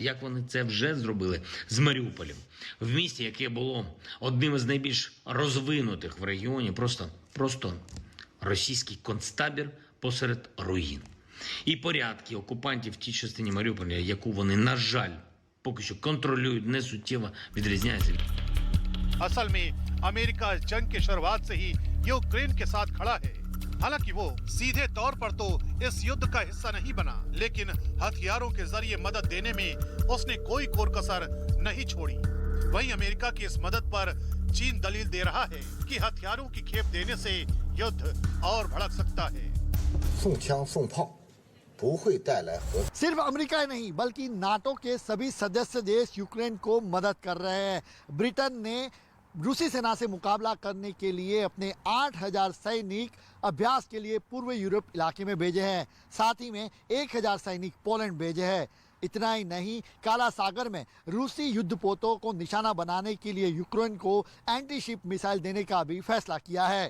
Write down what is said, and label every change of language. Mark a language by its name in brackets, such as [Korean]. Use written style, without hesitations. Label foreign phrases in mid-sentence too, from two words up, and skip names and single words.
[Ukrainian] Як вони це вже зробили з Маріуполем. В місті, яке було одним із найбільш розвинутих в регіоні, просто російський концтабір посеред руїн. І порядки окупантів в тій частині Маріуполя, яку вони, на жаль, поки що контролюють, не суттєво відрізняється. [Hindi] असल में अमेरिका इस जंग की शुरुआत से ही यूक्रेन के साथ खड़ा है। हालांकि वो सीधे तौर पर तो इस युद्ध का हिस्सा नहीं बना, लेकिन हथियारों के जरिए मदद देने में उसने कोई कोर कसर नहीं छोड़ी। वहीं अमेरिका की इस मदद पर चीन दलील दे रहा है कि हथियारों की खेप देने से युद्ध और भड़क सकता है। [Chinese] 送枪送炮不会带来和 [Hindi] सिर्फ अमेरिका ही नहीं बल्कि नाटो के सभी सदस्य देश यूक्रेन को मदद कर रहे हैं। ब्रिटेन ने रूसी सेना से मुकाबला करने के लिए अपने 8,000 सैनिक अभ्यास के लिए पूर्व यूरोप इलाके में भेजे हैं। साथ ही में 1,000 सैनिक पोलैंड भेजे हैं। इतना ही नहीं, काला सागर में रूसी युद्धपोतों को निशाना बनाने के लिए यूक्रेन को [English] anti ship missile [Hindi] देने का भी फैसला किया है।